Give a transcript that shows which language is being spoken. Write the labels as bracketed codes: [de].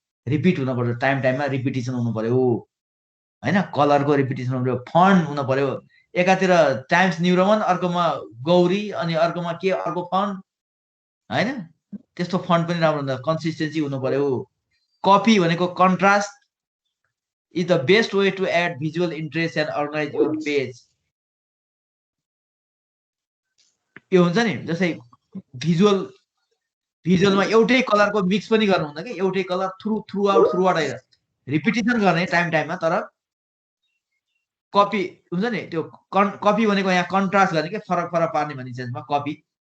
[ne] Repeat हुनु पर्यो, टाइममा रिपिटेसन हुनु पर्यो हैन। कलरको रिपिटेसन हुनु पर्यो, फन्ट हुनु पर्यो। एकातिर टाइम्स न्यू रोमन, अर्कोमा गौरी, अनि अर्कोमा के अर्को फन्ट हैन, त्यस्तो फन्ट पनि राम्रो हुन्छ। कन्सिस्टेन्सी हुनु पर्यो। कपी भनेको [en] Contrast is the best way to add visual interest and organize your page. [ne] यो हुन्छ नि जस्तै भिजुअलमा एउटै कलरको मिक्स पनि गर्नु हुँदैन के एउटै कलर थ्रु आउट आएर रिपिटिसन गर्ने टाइममा तर कपी हुन्छ नि त्यो कपी भनेको यहाँ कन्ट्रास्ट गर्ने के फरक पार्ने भन्ने सेन्समा कपी